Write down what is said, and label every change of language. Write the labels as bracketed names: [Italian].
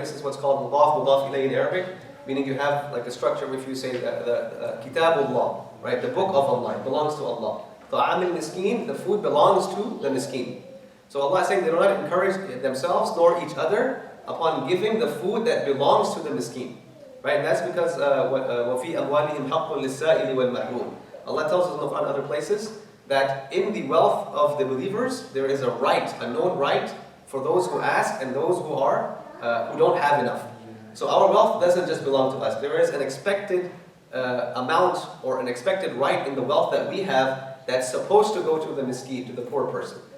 [English] This is what's called mudaf ilayh in Arabic, meaning you have like a structure if you say the Kitabullah, right? The book of Allah, it belongs to Allah. [Arabic] طَعَامِ الْمِسْكِينِ, [English] the food belongs to the miskin. So Allah is saying they do not encourage themselves nor each other upon giving the food that belongs to the miskin. Right? And that's because [Arabic] وَفِي أَمْوَالِهِمْ حَقٌّ لِلسَّائِلِ وَالْمَحْرُومِ. [English] Allah tells us in the Quran and other places that in the wealth of the believers there is a right, a known right for those who ask and those who don't have enough. So our wealth doesn't just belong to us. There is an expected amount or an expected right in the wealth that we have that's supposed to go to the miskin, to the poor person.